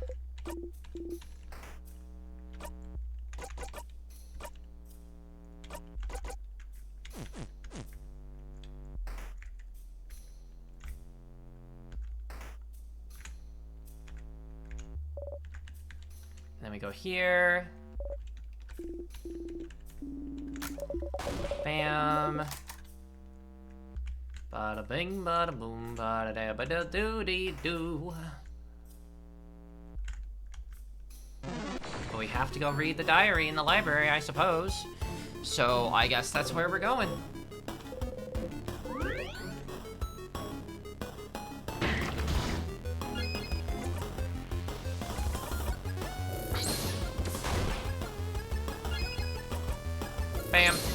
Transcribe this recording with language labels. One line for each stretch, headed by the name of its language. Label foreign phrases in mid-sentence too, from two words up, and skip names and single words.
English: And then we go here. Bam. Bada bing, bada boom, bada da bada doo dee doo. But we have to go read the diary in the library, I suppose. So I guess that's where we're going. Bam.